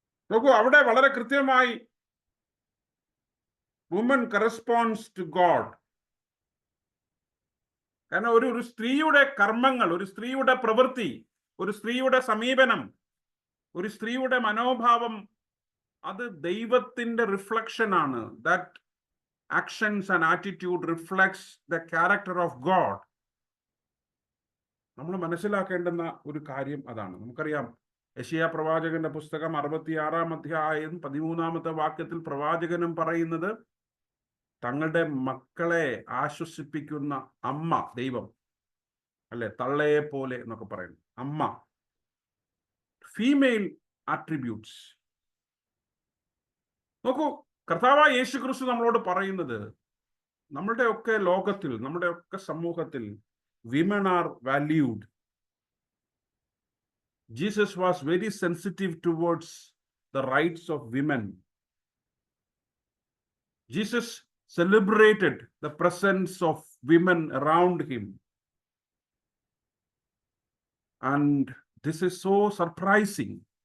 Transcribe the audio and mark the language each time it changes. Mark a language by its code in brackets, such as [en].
[ml] നോക്കൂ, അവിടെ വളരെ കൃത്യമായി [en] Woman corresponds to God. [ml] കാരണം ഒരു സ്ത്രീയുടെ കർമ്മങ്ങൾ, ഒരു സ്ത്രീയുടെ പ്രവൃത്തി, ഒരു സ്ത്രീയുടെ സമീപനം, ഒരു സ്ത്രീയുടെ മനോഭാവം, അത് ദൈവത്തിന്റെ റിഫ്ലക്ഷൻ ആണ്. That [en] actions and attitude reflects the character of God. [ml] നമ്മൾ മനസ്സിലാക്കേണ്ടുന്ന ഒരു കാര്യം അതാണ്. നമുക്കറിയാം, യെശയ്യാ പ്രവാചകന്റെ പുസ്തകം 66-ാം അധ്യായം 13-ാമത്തെ വാക്യത്തിൽ പ്രവാചകനും പറയുന്നത് തങ്ങളുടെ മക്കളെ ആശ്വസിപ്പിക്കുന്ന അമ്മ ദൈവം, അല്ലെ, തള്ളയെ പോലെ എന്നൊക്കെ പറയുന്നു. അമ്മ, ഫീമെയിൽ ആട്രിബ്യൂട്ട്സ്. നോക്കൂ, കർത്താവായ യേശു ക്രിസ്തു നമ്മളോട് പറയുന്നത് നമ്മുടെയൊക്കെ ലോകത്തിൽ, നമ്മുടെയൊക്കെ സമൂഹത്തിൽ [en] women are valued. Jesus was very sensitive towards the rights of women. Jesus celebrated the presence of women around him. And this is so surprising.